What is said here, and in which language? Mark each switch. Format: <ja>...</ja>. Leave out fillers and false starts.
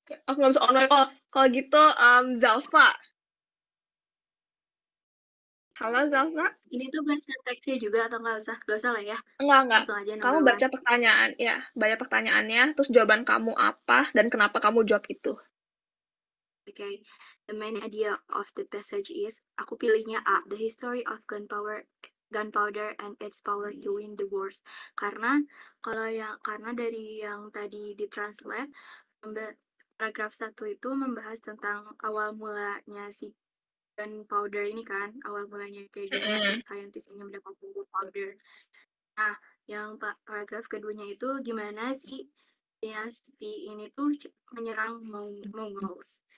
<id>Aku nggak bisa online call. Kalau gitu, Zalfa. Halo, Zalfa. Ini tuh baca teksnya juga atau nggak usah? Nggak usah lah ya. Enggak. Langsung aja Kamu</id> <en>number</en> <id>baca pertanyaan, ya. Baca pertanyaannya, terus jawaban kamu apa, dan kenapa kamu jawab itu.</id> <en>Okay. The main idea of the passage is,</en> <id>aku pilihnya A,</id> <en>the history of gunpowder and its power to win the wars.</en> <id>Karena dari yang tadi ditranslate, paragraf 1 itu membahas tentang awal mulanya si gunpowder ini kan, awal mulanya kayak gimana si scientist ini mendapatkan gunpowder. Nah, yang paragraf keduanya itu gimana sih dinasti ini tuh menyerang Mongols.</id>